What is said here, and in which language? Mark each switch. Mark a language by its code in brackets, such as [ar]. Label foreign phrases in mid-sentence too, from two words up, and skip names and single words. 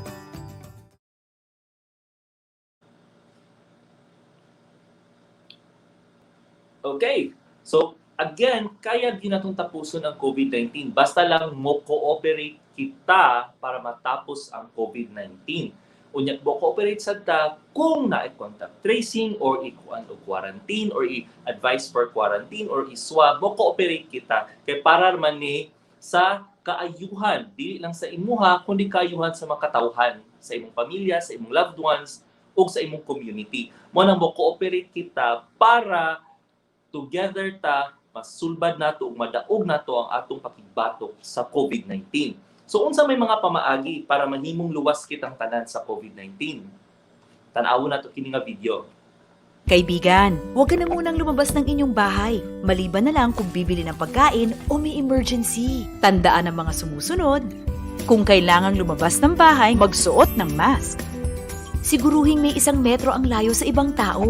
[ceb] Okay. So, again, kaya din natong tapuson ang COVID-19. Basta lang mo cooperate kita para matapos ang COVID-19. Unya mo cooperate sa ta kung na- [en] contact tracing [ceb] or ikuan o quarantine or i- [en] advise for quarantine [ceb] or i-swab, mo cooperate kita kay para man ni sa kaayuhan, dili lang sa imuha kundi kaayuhan sa mga katawhan, sa imong pamilya, sa imong [en] loved ones [ceb] o sa imong community. Mo nang mo cooperate kita para together ta masulbad nato ug madaog nato ang atong pakigbatok sa COVID-19. So unsa may mga pamaagi para mahimong luwas kitang tanan sa COVID-19? Tan-awon nato kini nga video. [tl] Kaibigan, huwag ka na munang lumabas ng inyong bahay. Maliban na lang kung bibili ng pagkain o may emergency. Tandaan ang mga sumusunod. Kung kailangang lumabas ng bahay, magsuot ng mask. Siguruhing may 1 metro ang layo sa ibang tao.